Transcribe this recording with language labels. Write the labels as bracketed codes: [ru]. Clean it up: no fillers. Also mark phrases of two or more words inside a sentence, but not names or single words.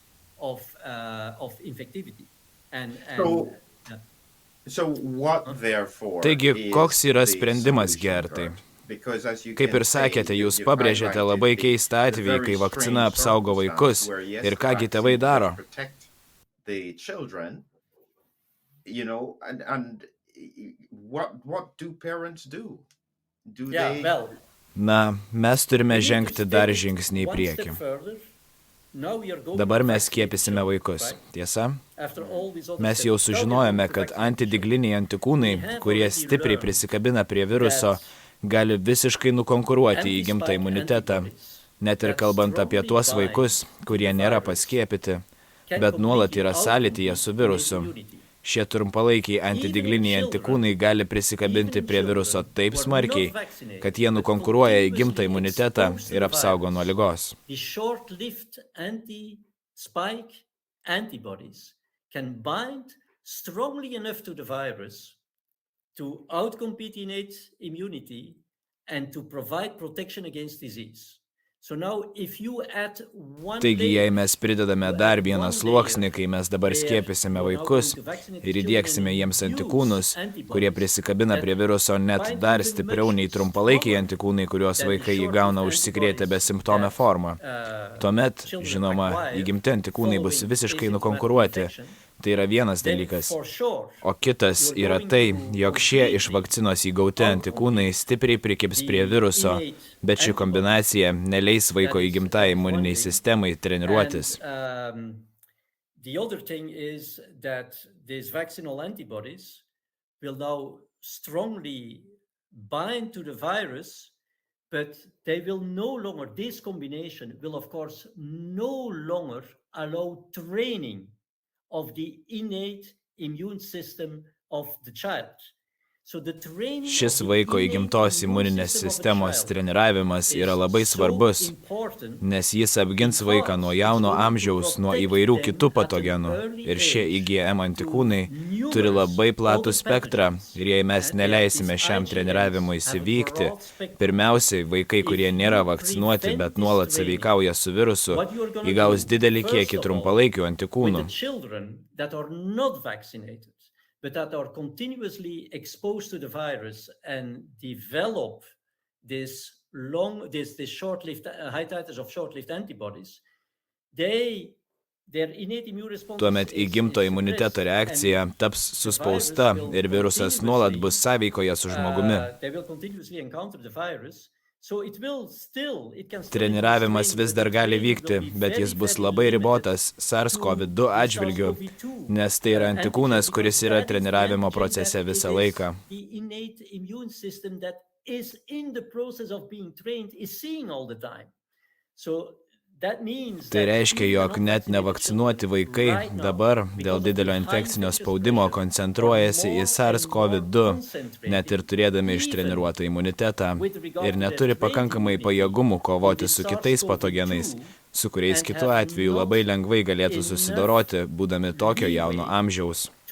[lt] Taigi, koks yra sprendimas, Gertai? Kaip ir sakėte, jūs pabrėžėte labai keistą atvejį, kai vakcina apsaugo vaikus. Ir kągi tėvai daro? [en] What do parents do? [lt] Na, mes turime žengti dar žingsnį į priekį. Dabar mes skiepysime vaikus, tiesa? Mes jau sužinojome, kad antidigliniai antikūnai, kurie stipriai prisikabina prie viruso, gali visiškai nukonkuruoti įgimtą imunitetą, net ir kalbant apie tuos vaikus, kurie nėra paskiepyti, bet nuolat yra sąlytyje su virusu. Šie trumpalaikiai antidigliniai antikūnai gali prisikabinti prie viruso taip smarkiai, kad jie nukonkuruoja įgimtą imunitetą ir apsaugo nuo ligos. [en] The short-lived anti-spike antibodies can bind strongly enough to the virus to outcompete innate immunity and to provide protection against disease. So now, if you add one [lt] Taigi, jei mes pridedame dar vieną sluoksnį, kai mes dabar skiepysime vaikus ir įdieksime jiems antikūnus, kurie prisikabina prie viruso net dar stipriau nei trumpalaikiai antikūnai, kuriuos vaikai įgauna užsikrėtę besimptomę formą. Tuomet, žinoma, įgimti antikūnai bus visiškai nukonkuruoti. Tai yra vienas dalykas. O kitas yra tai, jog šie iš vakcinos įgauti antikūnai stipriai prikibs prie viruso, bet ši kombinacija neleis vaiko įgimtai imuniniai sistemai treniruotis. [en] The other thing is that these vaccinal antibodies will now strongly bind to the virus, but they will no longer, this combination will of course no longer allow training of the innate immune system of the child. [lt] Šis vaiko įgimtos imuninės sistemos treniravimas yra labai svarbus, nes jis apgins vaiką nuo jauno amžiaus, nuo įvairių kitų patogenų. Ir šie IgM antikūnai turi labai platų spektrą ir jei mes neleisime šiam treniravimui įvykti, pirmiausiai vaikai, kurie nėra vakcinuoti, bet nuolat sąveikauja su virusu, įgaus didelį kiekį trumpalaikių antikūnų. [en] But that are continuously exposed to the virus and develop this short-lived, high titers of short-lived antibodies, their innate immune response... [lt] Tuomet įgimto imuniteto reakcija taps suspausta ir virusas nuolat bus sąveikoje su žmogumi. [en] They will continuously encounter the virus. [lt] Treniravimas vis dar gali vykti, bet jis bus labai ribotas SARS-CoV-2 atžvilgiu, nes tai yra antikūnas, kuris yra treniravimo procese visą laiką. Tai reiškia, jog net nevakcinuoti vaikai dabar dėl didelio infekcinio spaudimo koncentruojasi į SARS-CoV-2, net ir turėdami ištreniruotą imunitetą, ir neturi pakankamai pajėgumų kovoti su kitais patogenais, su kuriais kitu atveju labai lengvai galėtų susidoroti, būdami tokio jauno amžiaus.